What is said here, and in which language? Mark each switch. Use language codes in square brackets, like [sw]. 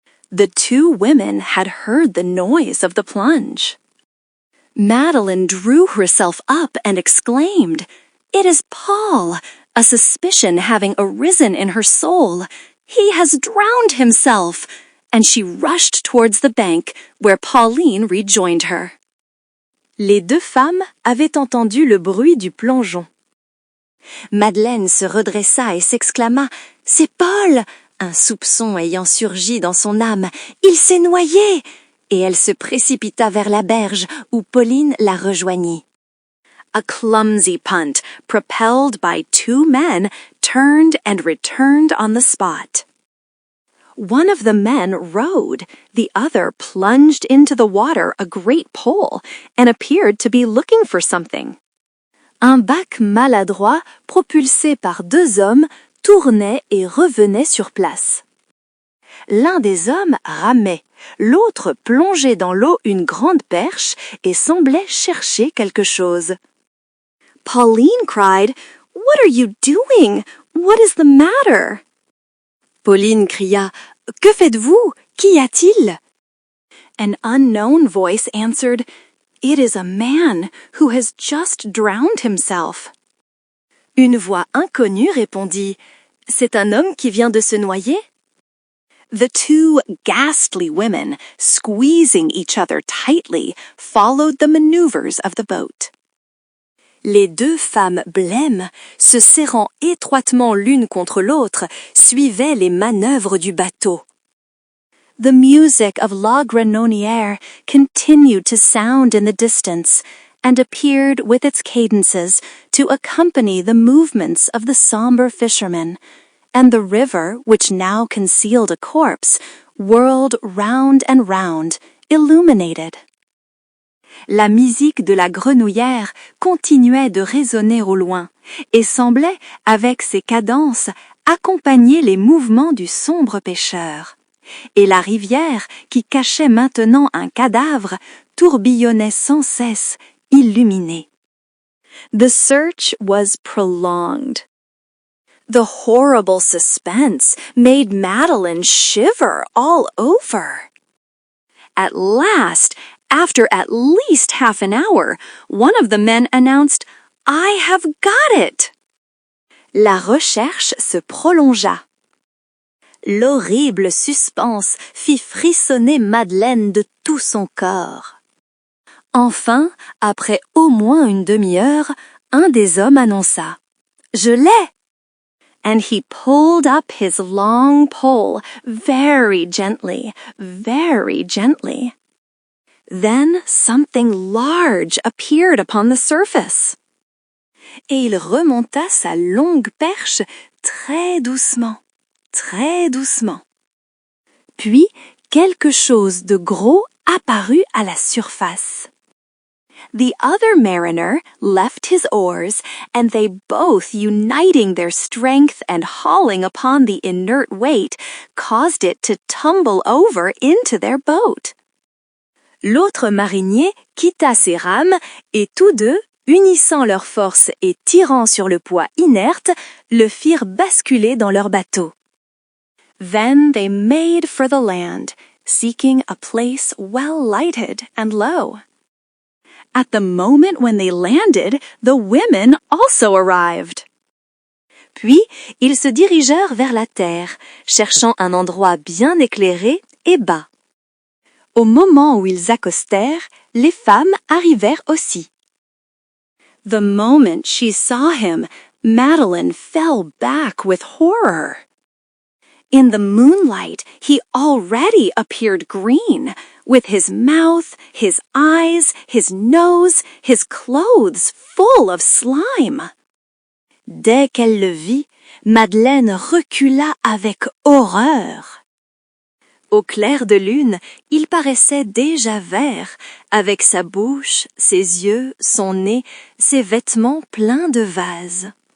[en] The two women had heard the noise of the plunge. Madeline drew herself up and exclaimed, "It is Paul!" a suspicion having arisen in her soul. "He has drowned himself!" And she rushed towards the bank, where Pauline rejoined her. [fr] Les deux femmes avaient entendu le bruit du plongeon. Madeleine se redressa et s'exclama « C'est Paul !» un soupçon ayant surgi dans son âme. « Il s'est noyé !» Et elle se précipita vers la berge où Pauline la rejoignit. [en] A clumsy punt, propelled by two men, turned and returned on the spot. One of the men rowed, the other plunged into the water a great pole and appeared to be looking for something. [fr] Un bac maladroit, propulsé par deux hommes, tournait et revenait sur place. L'un des hommes ramait, l'autre plongeait dans l'eau une grande perche et semblait chercher quelque chose. [en] Pauline cried, "What are you doing? What is the matter?" [fr] Pauline cria, « Que faites-vous? Qu'y a-t-il » [en] An unknown voice answered, "It is a man who has just drowned himself." [fr] Une voix inconnue répondit, « C'est un homme qui vient de se noyer ?» [en] The two ghastly women, squeezing each other tightly, followed the maneuvers of the boat. [fr] Les deux femmes blêmes, se serrant étroitement l'une contre l'autre, suivaient les manœuvres du bateau. [en] The music of La Grenonnière continued to sound in the distance, and appeared with its cadences to accompany the movements of the sombre fishermen, and the river, which now concealed a corpse, whirled round and round, illuminated. [fr] La musique de la grenouillère continuait de résonner au loin, et semblait, avec ses cadences, accompagner les mouvements du sombre pêcheur. Et la rivière, qui cachait maintenant un cadavre, tourbillonnait sans cesse, illuminée. [en] The search was prolonged. The horrible suspense made Madeline shiver all over. At last, after at least half an hour, one of the men announced, "I have got it!" [fr] La recherche se prolongea. L'horrible suspense fit frissonner Madeleine de tout son corps. Enfin, après au moins une demi-heure, un des hommes annonça « Je l'ai !» [en] And he pulled up his long pole very gently, very gently. Then something large appeared upon the surface. [fr] Et il remonta sa longue perche très doucement, très doucement. Puis quelque chose de gros apparut à la surface. [en] The other mariner left his oars, and they both, uniting their strength and hauling upon the inert weight, caused it to tumble over into their boat. [fr] L'autre marinier quitta ses rames et tous deux, unissant leurs forces et tirant sur le poids inerte, le firent basculer dans leur bateau. [en] Then they made for the land, seeking a place well lighted and low. At the moment when they landed, the women also arrived. [fr] Puis, ils se dirigèrent vers la terre, cherchant un endroit bien éclairé et bas. Au moment où ils accostèrent, les femmes arrivèrent aussi. [en] The moment she saw him, Madeline fell back with horror. In the moonlight, he already appeared green, with his mouth, his eyes, his nose, his clothes full of slime. [fr] Dès qu'elle le vit, Madeleine recula avec horreur. Au clair de lune, il paraissait déjà vert, avec sa bouche, ses yeux, son nez, ses vêtements pleins de vases.